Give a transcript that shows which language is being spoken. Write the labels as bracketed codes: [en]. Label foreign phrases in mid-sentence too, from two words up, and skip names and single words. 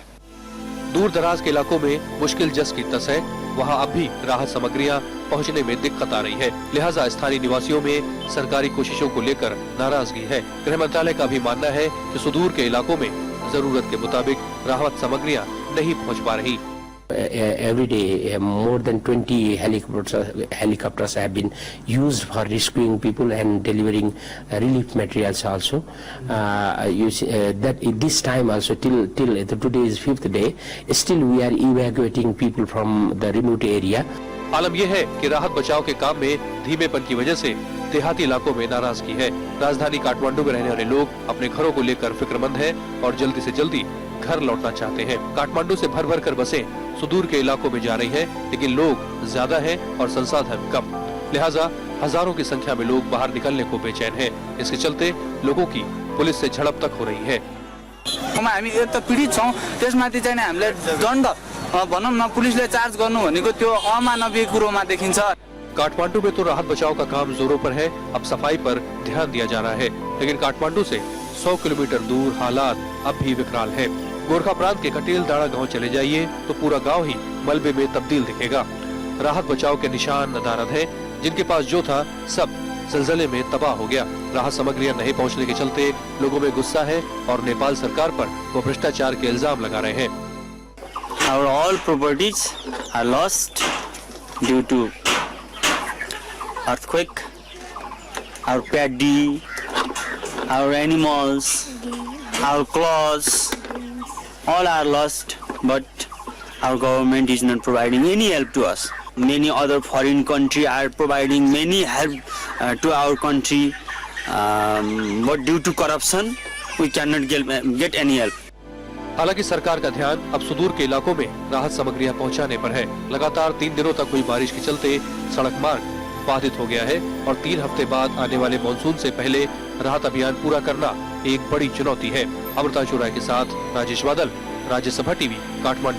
[hi] दूर दराज के इलाकों में मुश्किल जस की तस है, वहाँ अब भी राहत सामग्रियाँ पहुँचने में दिक्कत आ रही है। लिहाजा स्थानीय निवासियों में सरकारी कोशिशों को लेकर नाराजगी है। गृह मंत्रालय का भी मानना है कि सुदूर के इलाकों में जरूरत के मुताबिक राहत सामग्रियाँ नहीं पहुँच पा रही। [en] Every day, more than 20 helicopters have been used for rescuing people and delivering relief materials also. You see, that this time also till today is 5th day, still we are evacuating people from the remote area. [hi] आलम यह है कि राहत बचाव के काम में धीमेपन की वजह से देहाती इलाकों में नाराजगी है। राजधानी काठमांडू में रहने वाले लोग अपने घरों को लेकर फिक्रमंद हैं और जल्दी से जल्दी घर लौटना चाहते हैं। काठमांडू से भर भर कर बसें सुदूर के इलाकों में जा रही हैं, लेकिन लोग ज्यादा हैं और संसाधन कम। लिहाजा हजारों की संख्या में लोग बाहर निकलने को बेचैन हैं। इसके चलते लोगों की पुलिस से झड़प तक हो रही है। [ne] हामी यता पीडित छौं, त्यसमाथि चाहिँ हामीले दण्ड भनौं न पुलिसले चार्ज गर्नु भनेको त्यो अमानवीय कुरोमा देखिन्छ। [hi] काठमांडू में तो राहत बचाव का काम जोरों पर है। अब सफाई पर ध्यान दिया जा रहा है, लेकिन काठमांडू से 100 किलोमीटर दूर हालात अब भी विकराल है। गोरखा प्रांत के कटेल दाड़ा गांव चले जाइए तो पूरा गांव ही मलबे में तब्दील दिखेगा। राहत बचाव के निशान नदारद हैं, जिनके पास जो था सब ज़लज़ले में तबाह हो गया। राहत सामग्रियां नहीं पहुंचने के चलते लोगों में गुस्सा है और नेपाल सरकार पर वो भ्रष्टाचार के इल्जाम लगा रहे हैं। [en] Our all properties are lost due to earthquake. Our paddy, our animals, our clothes, all are lost, but our government is not providing any help to us. many other foreign country are providing many help to our country, but due to corruption we cannot get any help. [hi] हालांकि सरकार का ध्यान अब सुदूर के इलाकों में राहत सामग्रियां पहुंचाने पर है। लगातार 3 दिनों तक हुई बारिश के चलते सड़क मार्ग बाधित हो गया है और 3 हफ्ते बाद आने वाले मानसून से पहले राहत अभियान पूरा करना एक बड़ी चुनौती है। अमृता चौराय के साथ राजेश बादल, राज्यसभा टीवी, काठमांडू।